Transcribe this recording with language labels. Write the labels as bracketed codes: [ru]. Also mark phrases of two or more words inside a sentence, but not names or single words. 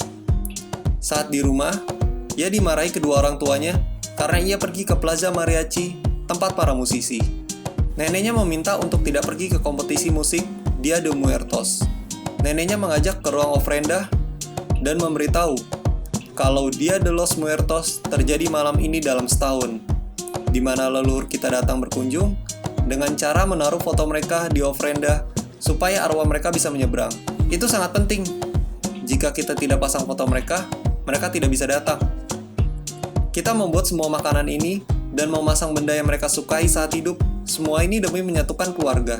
[id] Saat di rumah, ia dimarahi kedua orang tuanya karena ia pergi ke Plaza Mariachi, tempat para musisi. Neneknya meminta untuk tidak pergi ke kompetisi musik Dia de Muertos. Neneknya mengajak ke ruang ofrenda dan memberitahu kalau Dia de los Muertos terjadi malam ini dalam setahun, di mana leluhur kita datang berkunjung dengan cara menaruh foto mereka di ofrenda supaya arwah mereka bisa menyeberang. Itu sangat penting. Jika kita tidak pasang foto mereka, mereka tidak bisa datang. Kita membuat semua makanan ini dan memasang benda yang mereka sukai saat hidup, semua ini demi menyatukan keluarga.